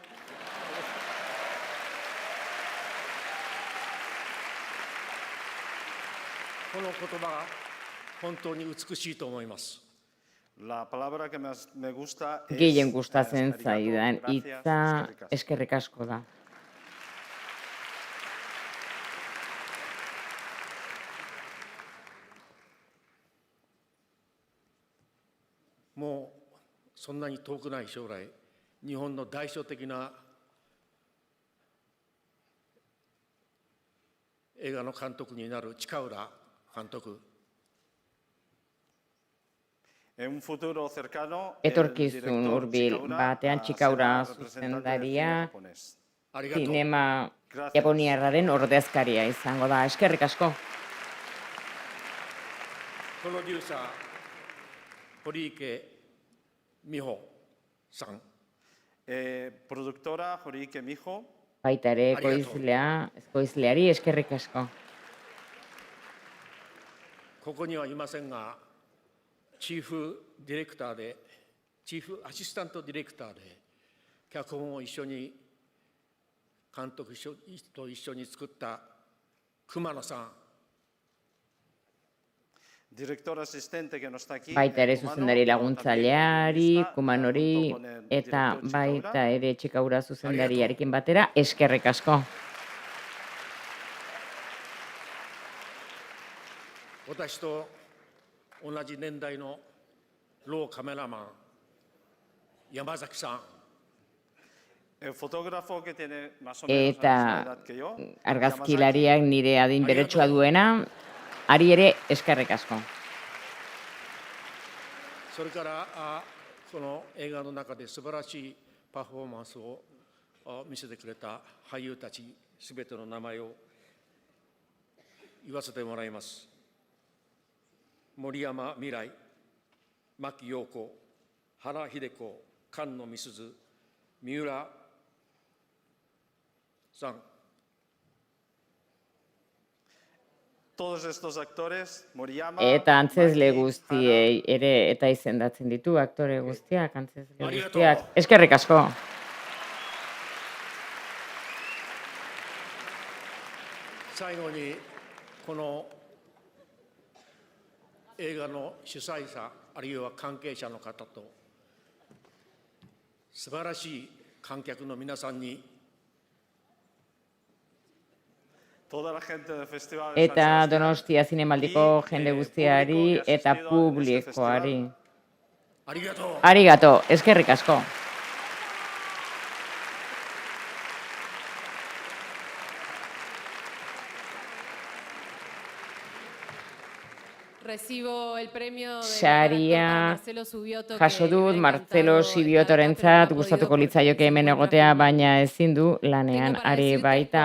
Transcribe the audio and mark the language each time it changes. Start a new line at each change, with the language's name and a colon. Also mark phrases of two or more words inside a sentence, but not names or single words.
Basque: Gehien gustatzen zaidan hitza eskerrik asko da.
Japanese: Mo そんなに遠くない将来、日本の代表的な映画の監督になる近浦監督。
Basque: Etorkizun hurbil batean Txikaura zuzendaria, zinema japoniarraren ordezkaria izango da. Eskerrik asko.
English: Producer Horike Miho san.
Basque: Produktora Horike Miho. Baita ere ekoizleari eskerrik asko.
Japanese: ここにはいませんが、チーフディレクターで、チーフアシスタントディレクターで、脚本を一緒に、監督と一緒に作った熊野さん。
Basque: Baita ere zuzendari laguntzaileari, Kumanori, eta baita ere Txikaura zuzendariarekin batera, eskerrik asko.
Japanese: 私と同じ年代のローカメラマン、山崎さん。
Basque: Eta argazkilariak nire adin beretsua duena, ari ere eskerrik asko.
Japanese: それからこの映画の中で素晴らしいパフォーマンスを見せてくれた俳優たちすべての名前を言わせてもらいます。森山未来、牧陽子、原秀子、菅野美鈴、三浦さん。
Basque: Eta antzesle guztiei ere eta izendatzen ditu aktore guztiak, antzesle guztiak. Eskerrik asko.
Japanese: 最後にこの映画の主催者あるいは関係者の方と素晴らしい観客の皆さんに
Basque: Eta Donostia zinemaldiko jende guztiari eta publikoari. Arigato, eskerrik asko. Saria jaso dut Marcelo Zubiotorentzat, gustatuko litzaioke hemen egotea, baina ezin du lanean ari baita.